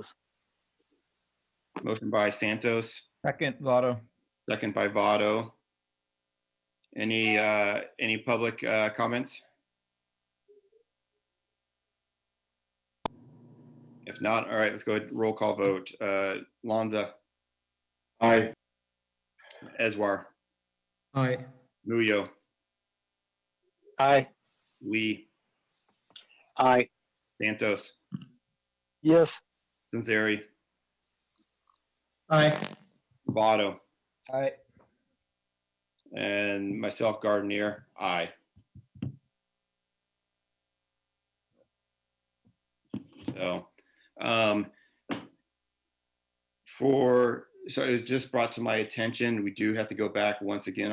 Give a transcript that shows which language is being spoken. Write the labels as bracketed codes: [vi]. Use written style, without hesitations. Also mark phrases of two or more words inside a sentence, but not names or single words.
[en] Motion by Santos, Second, Votto. second by Votto. Any public comments? If not, all right, let's go ahead, roll call vote. Lanza, Aye. Eswar, Aye. Muyo, Aye. Lee, Aye. Santos, Yes. Sinceri, Aye. Votto, Aye. and myself, Gardenier, aye. So, so it was just brought to my attention, we do have to go back once again.